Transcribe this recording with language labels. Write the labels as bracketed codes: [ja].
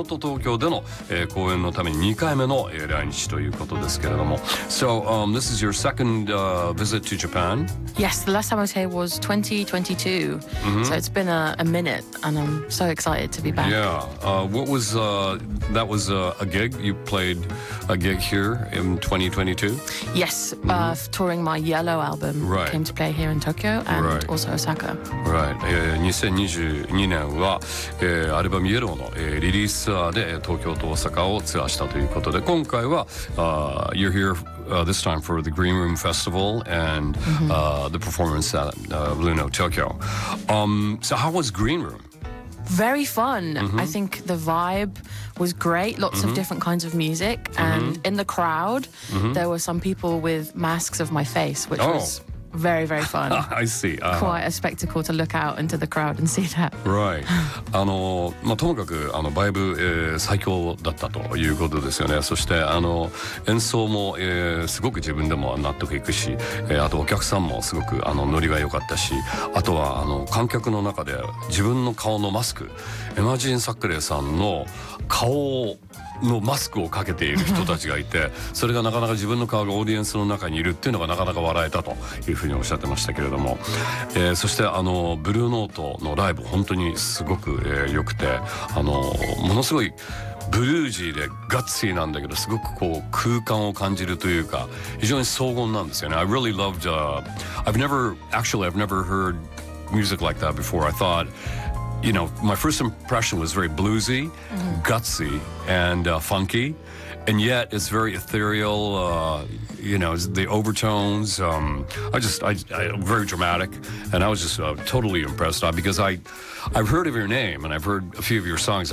[ja] 東京での公演のために2回目の来日ということですけれども。 [en] So, this is your second visit to Japan? Yes, the last time I was here was 2022. Mm-hmm. So it's been a minute and I'm so excited to be back. Yeah, what was, that was a gig? You played a gig here in 2022? Yes, touring my Yellow album. Right. Came to play here in Tokyo and right. also Osaka. [ja] Right, 2022年は、アルバム Yellow の、リリースツアーで東京と大阪をツアーしたということで、今回は you're here this time for the Green Room Festival and the performance at Blue Note Tokyo. [en] So how was Green Room? Very fun. Mm-hmm. I think the vibe was great. Lots of different kinds of music, and in the crowd there were some people with masks of my face, which was very, very fun. I see. Quite a spectacle to look out into the crowd and see that. Right. [ja] あの、まあ、ともかくあのバイブ、最強だったということですよね。そしてあの演奏も、すごく自分でも納得いくし、あとお客さんもすごくあのノリが良かったし、あとはあの観客の中で自分の顔のマスク、エマジン・サックレーさんの顔をのマスクをかけている人たちがいて、それがなかなか自分の顔がオーディエンスの中にいるっていうのがなかなか笑えたというふうにおっしゃってましたけれども、そしてあのブルーノートのライブ本当にすごく良くて、あのものすごいブルージーでガッツリなんだけど、すごくこう空間を感じるというか非常に荘厳なんですよね。 I really loved I've never heard music like that before. [en] I thoughtYou know, my first impression was very bluesy, gutsy, and funky. And yet, it's very ethereal, you know, the overtones. I very dramatic. And I was just totally impressed because I've heard of your name and I've heard a few of your songs.